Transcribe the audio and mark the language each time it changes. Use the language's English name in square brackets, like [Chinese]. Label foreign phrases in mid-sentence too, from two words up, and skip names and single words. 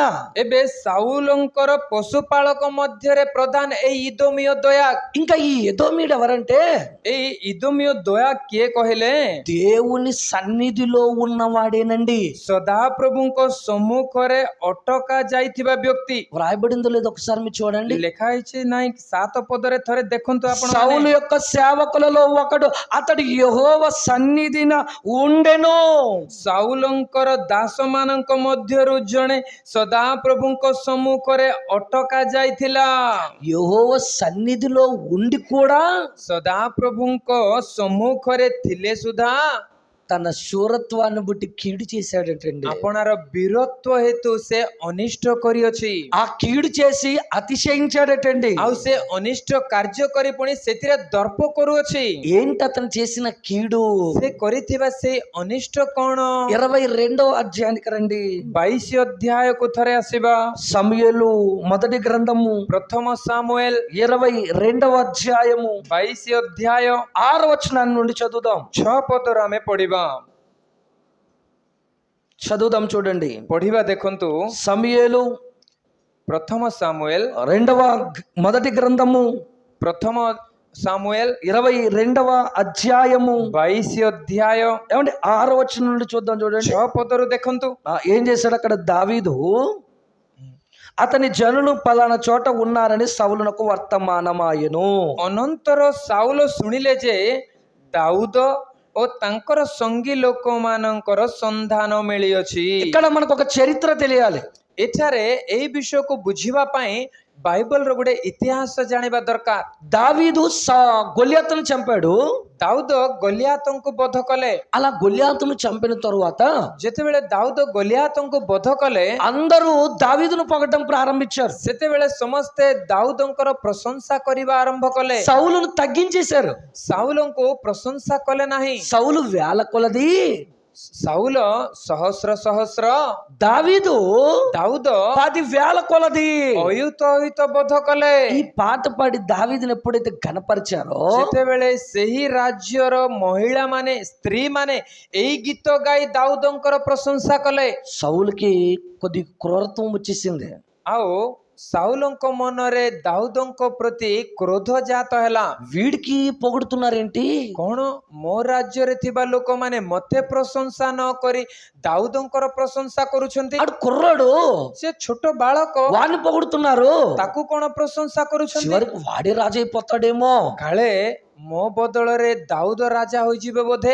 [Odia] ଏବେ ସାଉଲଙ୍କର ପଶୁପାଳକ ମଧ୍ୟରେ ପ୍ରଧାନ ଏ ଇଦୋମୀୟ ଦୋୟା। [Telugu] ఇంకా ఈ ఎదోమీయుడు ఎవరంటే [Odia] ଏ ଇଦୋମୀୟ ଦୋୟା କିଏ କହଲେ [Telugu] దేవుని సన్నిధిలో ఉన్నవాడేనండి. [Odia] सदाप्रभुଙ୍କ ସମ୍ମୁଖରେ ଅଟକା ଯାଇଥିବା ବ୍ୟକ୍ତି। [Telugu] వ్రాయబడిందో లేదో ఒకసారి మీరు చూడండి. [Odia] लेखा ହେଇଛି ନାଇଁ 7 ପଦରେ ଥରେ ଦେଖନ୍ତୁ ଆପଣ। [Telugu] సౌలు యొక్క సేవకులలో ఒకడు అతడు యెహోవా సన్నిధిన ఉండెను. [Odia] ସାଉଲଙ୍କର ଦାସ ମାନଙ୍କ ମଧ୍ୟରୁ ଜଣେ ସଦାପ୍ରଭୁଙ୍କ ସମ୍ମୁଖରେ ଅଟକା ଯାଇଥିଲା। [Telugu] యెహోవా సన్నిధిలో ఉండి కూడా [Odia] ସଦାପ୍ରଭୁଙ୍କ ସମ୍ମୁଖରେ ଥିଲେ ସୁଦ୍ଧା [Telugu] తన శూరత్వాన్ని బట్టి కీడు చేశాడటండి. [Odia] ଆପଣାର ବୀରତ୍ୱ ହେତୁ ସେ ଅନିଷ୍ଟ କରିଅଛି। [Telugu] ఆ కీడు చేసి అతిశయించాడటండి. [Odia] ଆଉ ସେ ଅନିଷ୍ଟ କାର୍ଯ୍ୟ କରି ପୁଣି ସେଥିରେ ଦର୍ପ କରୁଅଛି। [Telugu] ఏంటి అతను చేసిన కీడు? [Odia] ସେ କରିଥିବା ସେଇ ଅନିଷ୍ଟ କଣ? [Telugu] 22వ అధ్యాయానికి రండి. [Odia] 22 ଅଧ୍ୟାୟକୁ ଥରେ ଆସିବା। [Telugu] సమూయేలు మొదటి గ్రంథము [Odia] ପ୍ରଥମ ସାମୁଏଲ [Telugu] 22వ అధ్యాయము [Odia] 22 ଅଧ୍ୟାୟ [Telugu] 6వ వచనం నుండి చదువుదాం. [Odia] 6 ପଦରୁ ଆମେ ପଢିବା। [Telugu] చదువుదాం చూడండి. [Odia] ପଢିବା ଦେଖନ୍ତୁ। [Telugu] సమూయేలు [Odia] ପ୍ରଥମ ସାମୁଏଲ [Telugu] మొదటి గ్రంథము [Odia] ପ୍ରଥମ ସାମୁଏଲ [Telugu] 22వ అధ్యాయము [Odia] 22 ଅଧ୍ୟାୟ [Telugu] ఏమంటే 6వ వచనం నుండి చూద్దాం చూడండి. [Odia] 6 ପଦରୁ ଦେଖନ୍ତୁ। [Telugu] ఏం చేశాడు అక్కడ దావీదు? అతని జనులు పలానా చోట ఉన్నారని సౌలునకు వర్తమానమాయెను. [Odia] ଅନନ୍ତର ସାଉଲ ଶୁଣିଲେ ଯେ ଦାଉଦ ଓ ତାଙ୍କର ସଙ୍ଗୀ ଲୋକମାନଙ୍କର ସନ୍ଧାନ ମିଳିଅଛି। [Telugu] ఇక్కడ మనకు ఒక చరిత్ర తెలియాలి. [Odia] ଏଠାରେ ଏହି ବିଷୟକୁ ବୁଝିବା ପାଇଁ ବାଇବଲର ଗୋଟେ ଇତିହାସ ଜାଣିବା ଦରକାର। [Telugu] దావీదు గొల్యాతును చంపాడు. [Odia] ଦାଉଦ ଗଲିଆତଙ୍କୁ ବଧ କଲେ। [Telugu] అలా గొల్యాతును చంపిన తరువాత [Odia] ଯେତେବେଳେ ଦାଉଦ ଗଲିଆତଙ୍କୁ ବଧ କଲେ [Telugu] అందరూ దావీదును పొగడడం ప్రారంభించారు. [Odia] ସେତେବେଳେ ସମସ୍ତେ ଦାଉଦଙ୍କର ପ୍ରଶଂସା କରିବା ଆରମ୍ଭ କଲେ। [Telugu] సౌలును తగ్గించేశారు. [Odia] ସାଉଲଙ୍କୁ ପ୍ରଶଂସା କଲେ ନାହିଁ। [Telugu] సౌలు వేల కొలది, [Odia] ସାଉଲ ସହସ୍ର ସହସ୍ର, [Telugu] దావీదు [Odia] ଦାଉଦ [Telugu] 10,000 కొలది. [Odia] ଅୟୁତ ଅୟୁତ ବଧ କଲେ। [Telugu] ఈ పాట పాడి దావీదుని ఎప్పుడైతే గణపరిచారో [Odia] ସେତେବେଳେ ସେହି ରାଜ୍ୟର ମହିଳା ମାନେ ସ୍ତ୍ରୀ ମାନେ ଏଇ ଗୀତ ଗାଇ ଦାଉଦଙ୍କର ପ୍ରଶଂସା କଲେ। [Telugu] సౌలుకి కొద్ది క్రూరత్వం వచ్చేసింది. [Odia] ଆଉ ସାଉଲଙ୍କ ମନରେ ଦାଉଦଙ୍କ ପ୍ରତି କ୍ରୋଧ ଜାତ ହେଲା। [Telugu] వీడికి పొగుడుతున్నారేంటి? [Odia] କଣ ମୋ ରାଜ୍ୟରେ ଥିବା ଲୋକମାନେ ମତେ ପ୍ରଶଂସା ନ କରି ଦାଉଦଙ୍କର ପ୍ରଶଂସା କରୁଛନ୍ତି? [Telugu] ఆడు కుర్రాడు, [Odia] ସେ ଛୋଟ ବାଳକ, [Telugu] వాడిని పొగుడుతున్నారు. [Odia] ତାକୁ କଣ ପ୍ରଶଂସା କରୁଛନ୍ତି? [Telugu] చివరికి వాడే రాజు అయిపోతాడేమో. [Odia] କାଳେ ମୋ ବଦଳରେ ଦାଉଦ ରାଜା ହୋଇଯିବେ ବୋଧେ।